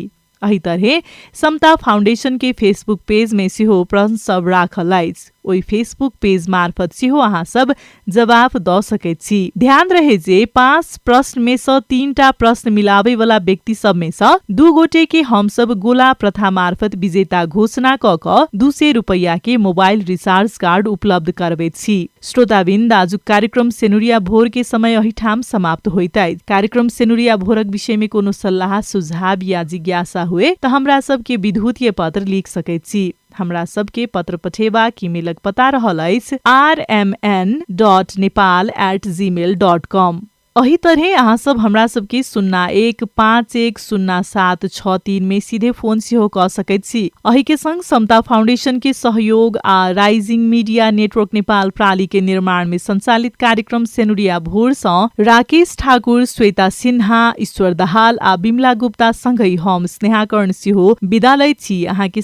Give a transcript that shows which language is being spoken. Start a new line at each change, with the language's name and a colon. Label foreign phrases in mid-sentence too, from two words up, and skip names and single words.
Maithili: अही तरहे समता फाउंडेशन के फेसबुक पेज में सेहो प्रश्न सब राखल अछि। ओई फेसबुक पेज मार्फत सेहो अहाँ सब जवाब द सकैत छी। ध्यान रहे जे 5 प्रश्न में से 3टा प्रश्न मिलावे वाला व्यक्ति सब में से 2 गोटे के हम सब गोला प्रथा मार्फत विजेता घोषणा क 200 रुपैया के मोबाइल रिचार्ज कार्ड उपलब्ध करबैत छी। श्रोताबिन्द, आजुक कार्यक्रम सेनुरिया भोर के समय अही ठाम समाप्त होइत अछि। कार्यक्रम सेनुरिया भोरक विषय में कोनो सल्लाह सुझाव या जिज्ञासा हुए त हमरा सबके विद्युतीय पत्र लिख सकैत छी। हमरा सबके पत्र पठेबा ईमेलक पता रहल अछि rmn.nepal@gmail.com। अही तरह अहाँ सब हमरा सबके 01510763 में सीधे फोन सेहो क सकैत छी। अही के संग समता फाउंडेशन के सहयोग आ राइजिंग मीडिया नेटवर्क नेपाल प्राली के निर्माण में संचालित कार्यक्रम सेनुरिया भोर सँ राकेश ठाकुर, श्वेता सिन्हा, ईश्वर दाहाल आ बिमला गुप्ता सँगै हम स्नेहा कर्ण सेहो विदा लै छी।